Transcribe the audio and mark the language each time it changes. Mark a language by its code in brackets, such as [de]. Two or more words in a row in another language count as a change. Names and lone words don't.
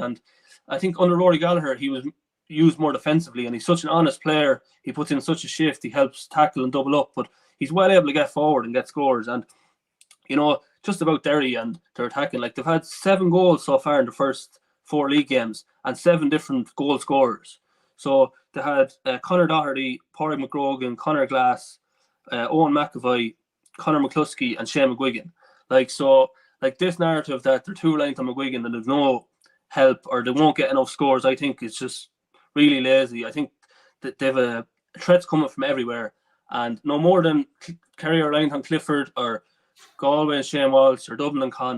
[en] And I think under Rory Gallagher he was used more defensively, and he's such an honest player. He puts in such a shift. He helps tackle and double up, but he's well able to get forward and get scores. And just about Derry and their attacking, like they've had 7 goals so far in the first 4 league games, and 7 different goal scorers. So they had Conor Doherty, Pádraig McGrogan, Conor Glass, Owen McAvoy, Conor McCluskey, and Shane McGuigan. Like this narrative that they're too reliant on McGuigan and there's no help, or they won't get enough scores, I think it's just really lazy. I think that they've threats coming from everywhere, and no more than Kerry or reliant on Clifford, or Galway and Shane Walsh, or Dublin and Con.